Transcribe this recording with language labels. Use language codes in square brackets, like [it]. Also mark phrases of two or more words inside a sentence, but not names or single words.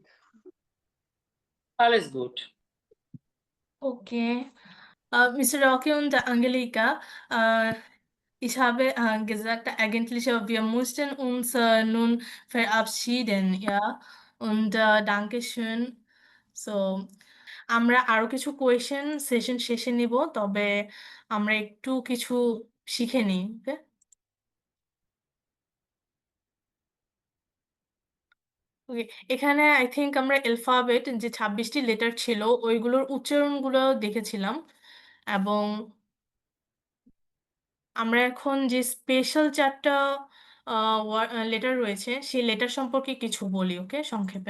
[de] Alles gut. Okay. Mr. Rocky und Angelika, ich habe gesagt, eigentlich, wir mussten uns nun verabschieden, ja. Und Dankeschön. So, [bn] আমরা আরো কিছু [en] question session [bn] শেষে নিব, তবে আমরা একটু কিছু শিখে নিই, ওকে? ওকে, এখানে [en] I think [bn] আমরা অ্যালফাবেট যে 26টি লেটার ছিল ওইগুলোর উচ্চারণগুলো দেখেছিলাম, এবং আমরা এখন যে স্পেশাল 4টা লেটার রয়েছে সেই লেটার সম্পর্কে কিছু বলি, ওকে, সংক্ষেপে।